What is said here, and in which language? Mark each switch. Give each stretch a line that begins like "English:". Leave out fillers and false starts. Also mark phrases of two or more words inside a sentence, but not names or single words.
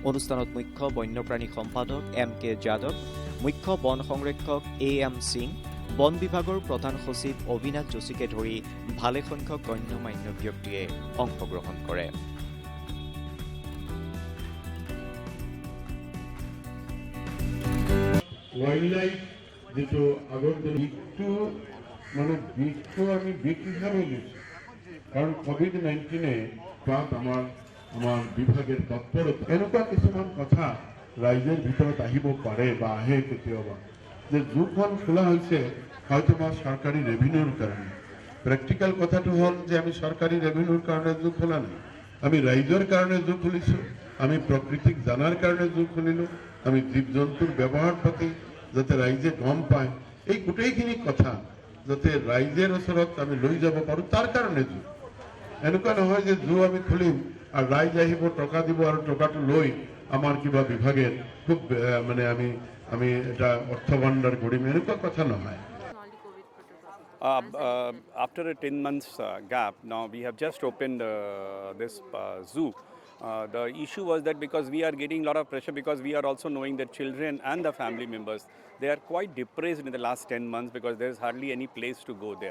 Assamese: অনুষ্ঠানত মুখ্য বন্যপ্ৰাণী সম্পাদক M.K. যাদৱ, মুখ্য বন সংৰক্ষক AM সিং, বন বিভাগৰ প্ৰধান সচিব অবিনাশ যোশীকে ধৰি ভালেসংখ্যক গণ্যমান্য ব্যক্তিয়ে অংশগ্ৰহণ কৰে। ওয়াইল্ডলাইফ যেটো আগৰ দিনটো মানে বিষটো আমি বিষ হিসাবে লৈছো, কারণ কোভিড-19 তাত আমার বিভাগের তৎপরতা এনেকুৱা কিছুমান কথা রাইজের ভিতৰত আহিব পাৰে বা আহে কেতিয়াবা যে জুখন খোলা হৈছে হয়তো আমার সরকারি রেভিনিউর কারণে। প্র্যাকটিক্যাল কথাটো হল যে আমি সরকারি রেভিনিউর কারণে জু খোলা নাই, আমি রাইজৰ কারণে জু খুলিছো, আমি প্রকৃতিক জানার কারণে জু খুলিলো, আমি জীৱ জন্তুৰ ব্যৱহাৰ পাতি যাতে ৰাইজে গম পায় এই গোটেইখিনি কথা যাতে ৰাইজৰ ওচৰত আমি লৈ যাব পাৰোঁ তাৰ কাৰণে জু। এনেকুৱা নহয় যে জু আমি খুলিম আৰু ৰাইজ আহিব টকা দিব আৰু টকাটো লৈ আমাৰ কিবা বিভাগের খুব মানে আমি এটা অর্থ ভাণ্ডার কৰিম এনেকুৱা কথা নহয়।
English: After a 10 months gap, now we have just opened this zoo. The issue was that because we are getting a lot of pressure, because we are also knowing that children and the family members, they are quite depressed in the last 10 months because there is hardly any place to go there.